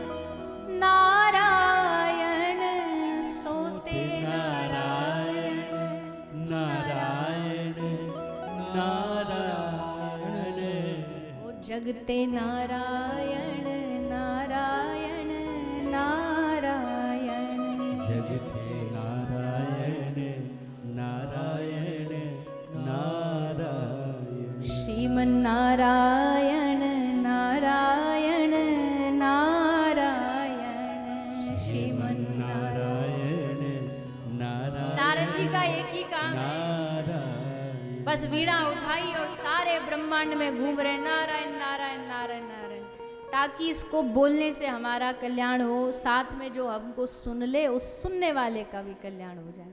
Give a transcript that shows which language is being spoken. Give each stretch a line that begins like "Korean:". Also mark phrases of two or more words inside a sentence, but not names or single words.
Hindi: नारायण, सोते नारायण नारायण नारायण, ओ जगते नारायण नारायण नारायण, जगते नारायण नारायण नारायण, श्रीमन नारायण नारायण नारायण, श्रीमन नारायण नारायण। नारद जी का एक ही काम है, बस वीणा उठाई और सारे ब्रह्मांड में घूम रहे नारायण नारायण नारायण नारायण, ताकि इसको बोलने से हमारा कल्याण हो, साथ में जो हमको सुन ले उस सुनने वाले का भी कल्याण हो जाए।